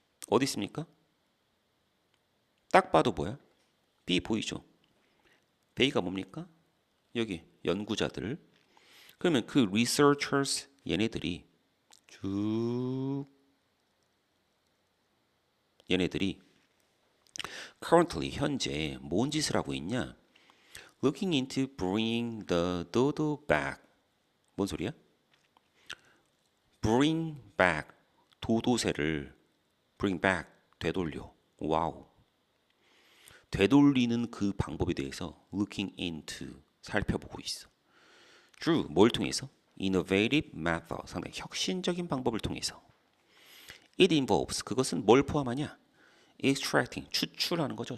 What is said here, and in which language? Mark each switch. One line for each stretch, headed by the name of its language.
Korean: 어디 있습니까? 딱 봐도 뭐야? B 보이죠? B가 뭡니까? 여기 연구자들. 그러면 그 researchers 얘네들이 쭉 얘네들이 currently 현재 뭔 짓을 하고 있냐?
English: Looking into bringing the dodo back.
Korean: 뭔 소리야? Bring back 도도새를
English: bring back
Korean: 되돌려. 와우. 되돌리는 그 방법에 대해서
English: looking into
Korean: 살펴보고 있어.
English: Through
Korean: 뭘 통해서?
English: Innovative method
Korean: 상당히 혁신적인 방법을 통해서.
English: It involves
Korean: 그것은 뭘 포함하냐?
English: Extracting
Korean: 추출하는 거죠.